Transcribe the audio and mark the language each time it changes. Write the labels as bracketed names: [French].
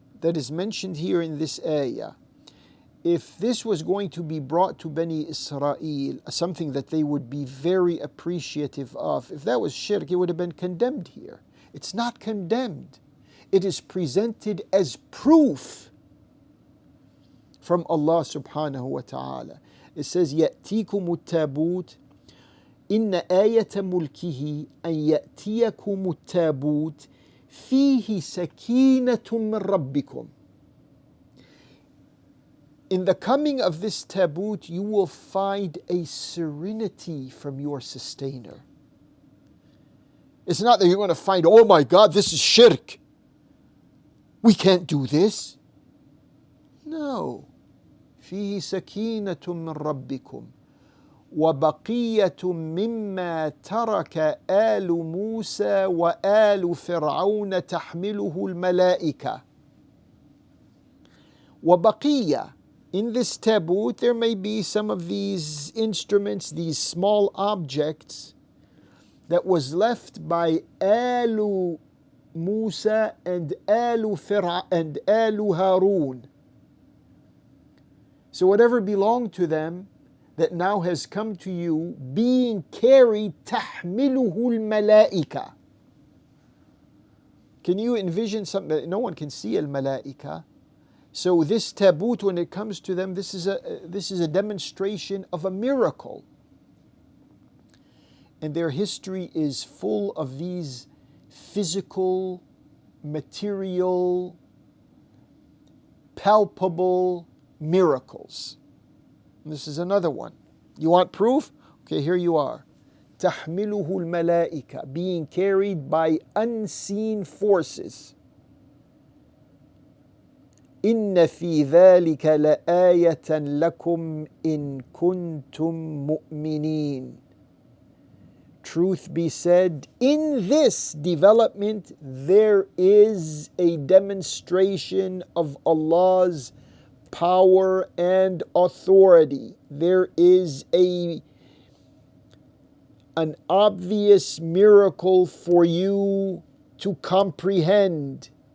[English] that is mentioned here in this ayah, if this was going to be brought to Bani Israel, something that they would be very appreciative of, if that was shirk, it would have been condemned here. It's not condemned. It is presented as proof from Allah subhanahu wa ta'ala. It says, [Arabic] يَأْتِيكُمُ التَّابُوتِ إِنَّ آيَةَ مُلْكِهِ أَنْ يَأْتِيَكُمُ التَّابُوتِ فِيهِ سَكِينَةٌ مِّن رَبِّكُمْ. [English] In the coming of this taboot, you will find a serenity from your sustainer. It's not that you're going to find, oh my God, this is shirk. We can't do this. No. [Arabic] فيه سكينة من ربكم وبقية مما ترك آل موسى وآل فرعون تحمله الملائكة. وبقية. [English] In this taboot, there may be some of these instruments, these small objects that was left by Alu Musa and Alu Harun. So whatever belonged to them that now has come to you, being carried, [Arabic] تحمله الملائكة. [English] Can you envision something that no one can see al-malaika? So this taboot, when it comes to them, this is a demonstration of a miracle. And their history is full of these physical, material, palpable miracles. And this is another one. You want proof? Okay, here you are. [Arabic] تحمله الملائكة, [English] being carried by unseen forces. [Arabic] إن في ذلك لآية لكم إن كنتم مؤمنين. [English] Truth be said, in this development there is a demonstration of Allah's power and authority. There is an obvious miracle for you to comprehend.